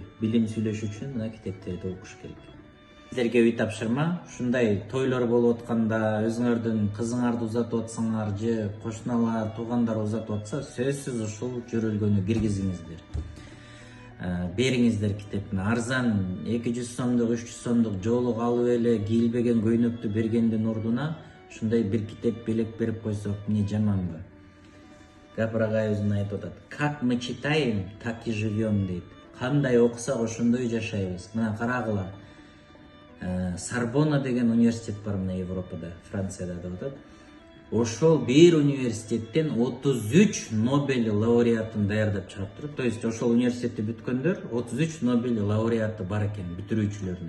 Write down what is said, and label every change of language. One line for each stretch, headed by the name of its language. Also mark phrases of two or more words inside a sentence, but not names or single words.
Kyrgyz: Билим сүйлөш үчүн мына китептерди окуш керек. Сиздерге үй тапшырма, ушундай тойлор болуп атканда, өзүңөрдүн кызыңарды узатып атсаңар же кошуналар, туугандар узатып атса, сөзсүз ушул жөрөлгөнү киргизиңиздер. Бериңиздер китепти. Арзан 200 сомдук, 300 сомдук жоолук алып эле кийилбеген көйнөктү бергендин ордуна ушундай бир китеп белек берип койсок эмне жаманбы? Капыр агайыбыз айтып атат.
Russian: Как мы читаем, так и живем дейт.
Kyrgyz: Кандай окусак ошондой жашайбыз. Мына карагыла. Сорбонна деген университет бар мына Европада, Францияда деп атат. Ошол бир университеттен 33 Нобель лауреатын даярдап чыгып турат.
Russian: То есть
Kyrgyz: ошол университетти бүткөндөр 33 Нобель лауреаты бар экен, бүтүрүүчүлөрүнүн.